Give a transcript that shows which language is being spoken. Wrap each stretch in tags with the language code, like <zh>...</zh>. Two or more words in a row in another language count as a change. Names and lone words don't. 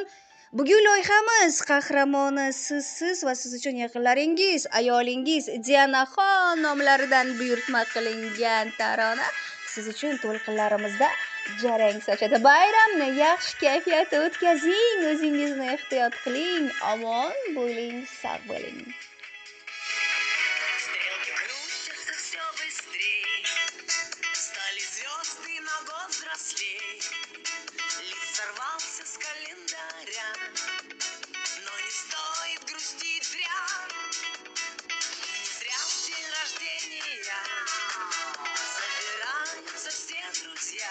<uz>Bugun loyihamiz qahramoni sizsiz va siz uchun yaqinlaringiz, ayolingiz Dianaxon nomlaridan buyurtma qilingan tarona siz uchun to'lqinlarimizda jarang sochadi. Bayramni yaxshi kayfiyatda o'tkazing, o'zingizni ehtiyot qiling, omon bo'ling, sog' bo'ling.</uz> <ru>Стрелки крутятся все быстрей, стали звезды на год взрослей. Лист сорвался с календаря, но не стоит грустить зря. Не зря в день рождения собираются все друзья.</ru>